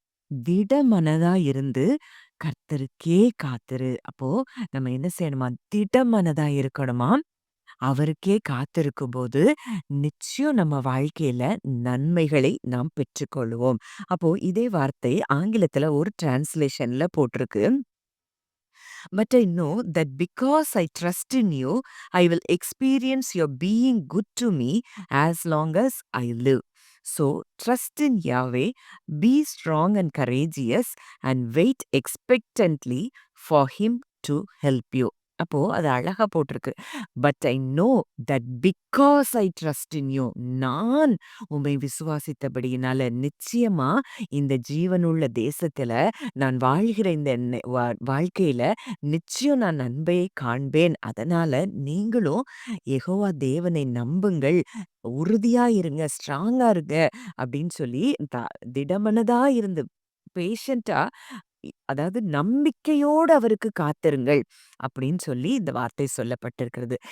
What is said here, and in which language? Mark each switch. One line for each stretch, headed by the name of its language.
Tamil: திடமனதா இருந்து கர்த்தருக்கே காத்திரு. அப்போ நம்ம என்ன செய்யணுமா? திடமனதா இருக்கணுமாம். அவருக்கே காத்திருக்கும்போது நிச்சயம் நம்ம வாழ்க்கையில நன்மைகளை நாம் பெற்றுக்கொள்வோம். அப்போ இதே வார்த்தை ஆங்கிலத்துல ஒரு டிரான்ஸ்லேஷன்ல போட்டிருக்கு.
English: But I know that because I trust in you, I will experience your being good to me as long as I live. So trust in Yahweh, be strong and courageous, and wait expectantly for Him to help you.
Tamil: அப்போ அது அழகா போட்டிருக்கு.
English: but I know that because I trust in you,
Tamil: நான் உம்மை விசுவாசித்தபடியினால நிச்சயமா இந்த ஜீவனுள்ள தேசத்துல நான் வாழ்கிற இந்த வாழ்க்கையில நிச்சயம் நான் நன்மையை காண்பேன். அதனால நீங்களும் யெகோவா தேவனை நம்புங்கள், உறுதியா இருங்க, ஸ்ட்ராங்கா இருங்க அப்படின்னு சொல்லி திடமனதா இருந்து பேஷண்டா அதாவது நம்பிக்கையோடு அவருக்கு காத்திருங்கள் அப்படின்னு சொல்லி இந்த வார்த்தை சொல்லப்பட்டிருக்கிறது.